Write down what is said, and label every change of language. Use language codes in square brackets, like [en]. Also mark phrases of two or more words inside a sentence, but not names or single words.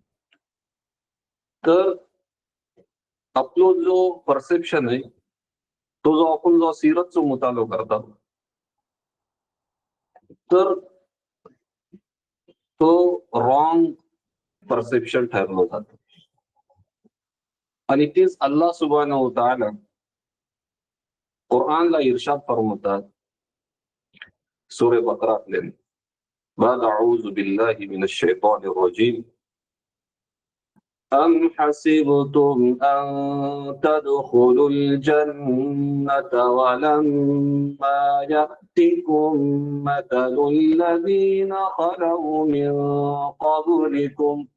[mr] तर आपलो जो परसेप्शन आहे तो जो आपण जो सीरतचा मुतालो करतात, तर तो [en] wrong perception [mr] ठरलं जातं. आणि तेच [ar] الله سبحانه وتعالى [mr] कुरानला इर्शाद फरमावतात सूरे बकरातले, बाद [ar] أعوذ بالله من الشيطان الرجيم أم حسبتم أن تدخلوا الجنة ولما يأتكم مثل الذين خلوا من قبلكم